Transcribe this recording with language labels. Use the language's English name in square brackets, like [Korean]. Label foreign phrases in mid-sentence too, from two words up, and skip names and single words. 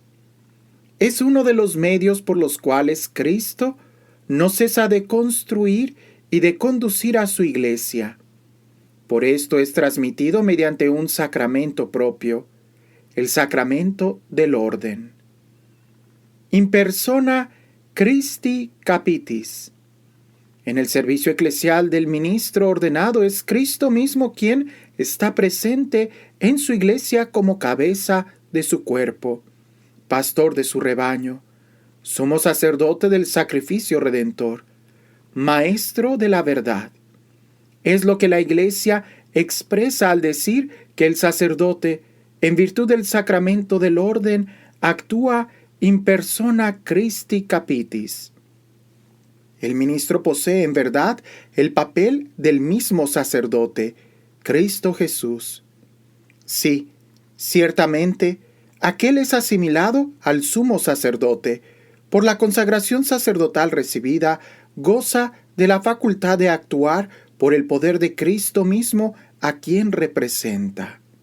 [Spanish] Es uno de los medios por los cuales Cristo no cesa de construir y de conducir a su Iglesia. Por esto es transmitido mediante un sacramento propio, el sacramento del orden. [Latin] In persona Christi capitis. [Spanish] En el servicio eclesial del ministro ordenado es Cristo mismo quien está presente en su Iglesia como cabeza de su cuerpo, pastor de su rebaño, sumo sacerdote del sacrificio redentor, maestro de la verdad. Es lo que la Iglesia expresa al decir que el sacerdote, en virtud del sacramento del orden, actúa [Latin] in persona Christi capitis. [Spanish] El ministro posee en verdad el papel del mismo sacerdote, Cristo Jesús. Sí, ciertamente, Aquel es asimilado al sumo sacerdote. Por la consagración sacerdotal recibida, goza de la facultad de actuar por el poder de Cristo mismo, a quien representa.